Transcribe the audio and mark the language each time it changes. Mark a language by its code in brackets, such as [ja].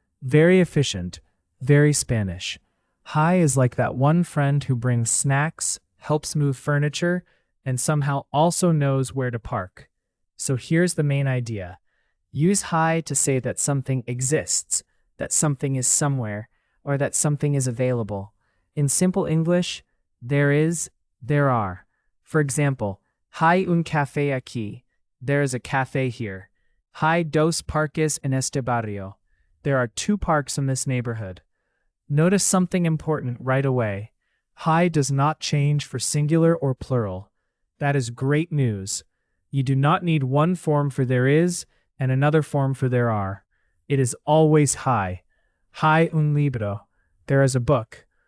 [en] Very efficient, very Spanish. Hay is like that one friend who brings snacks, helps move furniture, and somehow also knows where to park. So here's the main idea. Use hay to say that something exists, that something is somewhere, or that something is available. In simple English, there is, there are. For example, [es] hay un café aquí. [en] There is a cafe here. [es] Hay dos parques en este barrio. [en] There are two parks in this neighborhood. Notice something important right away. Hay does not change for singular or plural. That is great news. You do not need one form for there is and another form for there are. It is always hay. [es] Hay un libro. [en] There is a book.